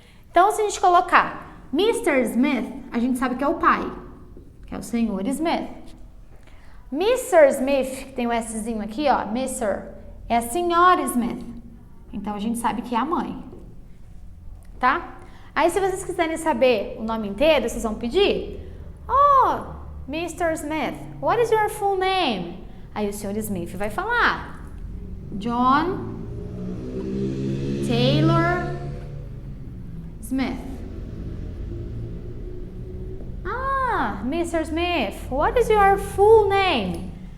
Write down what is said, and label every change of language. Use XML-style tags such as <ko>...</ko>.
<pt>Então, se a gente colocar Mr. Smith, a gente sabe que é o pai, que é o senhor Smith. Mr. Smith, que tem o Szinho aqui, ó, Mr., é a senhora Smith. Então, a gente sabe que é a mãe, tá? Aí, se vocês quiserem saber o nome inteiro, vocês vão pedir, oh, Mr.</pt> <en>Smith, what is your full name?</en> <pt>Aí, o senhor Smith vai falar, John Taylor Smith.</pt> <en>Ah, Mr. Smith, what is your full name?</en>